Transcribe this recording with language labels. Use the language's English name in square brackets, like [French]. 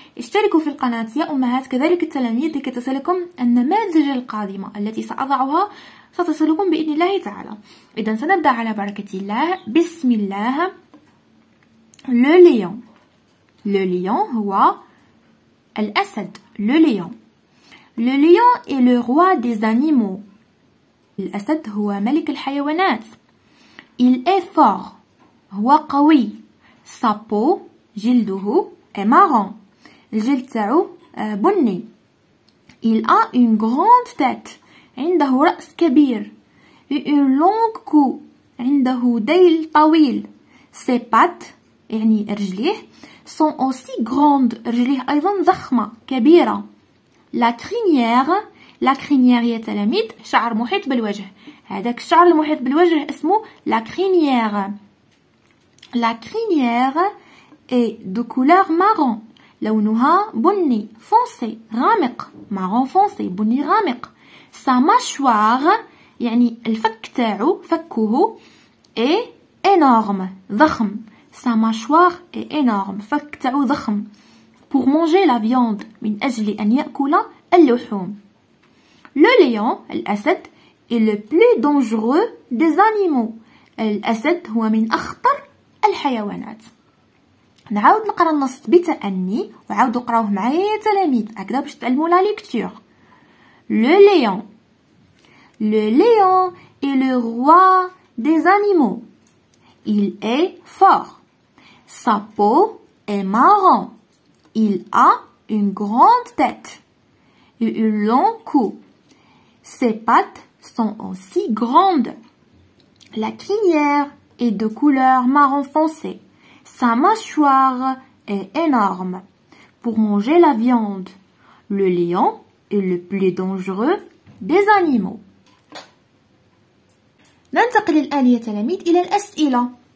[Arabic] اشتركوا في القناة يا أمهات، كذلك التلاميذ، لكي تصلكم النماذج القادمة التي سأضعها ستصلكم بإذن الله تعالى. إذن سنبدأ على بركة الله. بسم الله. Le lion. Le lion هو الأسد. [French] Le lion. Le lion est le roi des animaux. [Arabic] الأسد هو ملك الحيوانات. [French] Il est fort. [Arabic] هو قوي. [French] Sa peau [Arabic] جلده [French] est marron. [Arabic] الجلد تاعو بني. [French] Il a une grande tête. [Arabic] عنده رأس كبير. [French] Une longue queue. [Arabic] عنده ديل طويل. [French] Ses pattes [Arabic] يعني رجليه [French] sont aussi grandes. [Arabic] رجليه أيضا ضخمة كبيرة. La crinière يا تلاميذ شعر محيط بالوجه. هذاك الشعر المحيط بالوجه اسمه la crinière. [French] La crinière est de couleur marron. [Arabic] لونها بني foncé غامق. [French] marron foncé [Arabic] بني غامق. [French] Sa mâchoire [Arabic] يعني الفك تاعو فكه [French] est énorme [Arabic] ضخم. [French] Sa mâchoire est énorme. [Arabic] فك تاعو ضخم. [French] Pour manger la viande [Arabic] من أجل أن يأكل اللحوم. [French] Le lion [Arabic] الأسد [French] est le plus dangereux des animaux. [Arabic] الأسد هو من أخطر الحيوانات. نعاود نقرا النص بتأني وعاودوا قراوه معايا يا تلاميذ هكذا باش تعلموا لا ليكتور. [French] Le lion. Le lion est le roi des animaux. Il est fort. Sa peau est marron. Il a une grande tête et une longue queue. Ses pattes sont aussi grandes. La crinière est de couleur marron foncé. Sa mâchoire est énorme. Pour manger la viande, le lion est le plus dangereux des animaux. [Arabic] ننتقل الآن يا تلاميذ إلى الأسئلة.